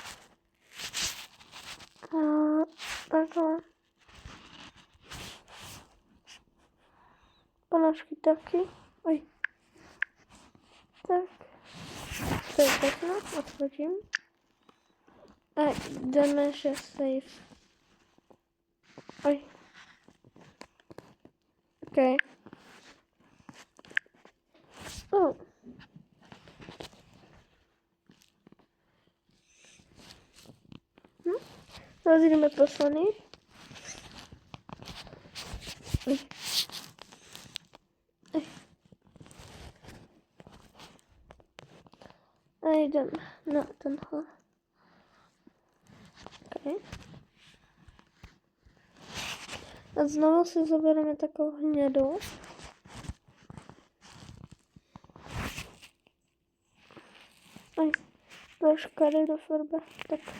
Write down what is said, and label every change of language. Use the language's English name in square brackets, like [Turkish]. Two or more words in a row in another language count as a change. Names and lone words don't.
[Czech] A takhle. Ponožky taky. Oj. Tak. To je všechno. Odfočím. A jdeme, že save. Oj. Ok. Oh. Teraz jdeme poslany. Oj. Oj. A jdeme na tenhle. Okay. A znovu si zabereme takovou hnědou. Oj, troška jde do farby. Tak.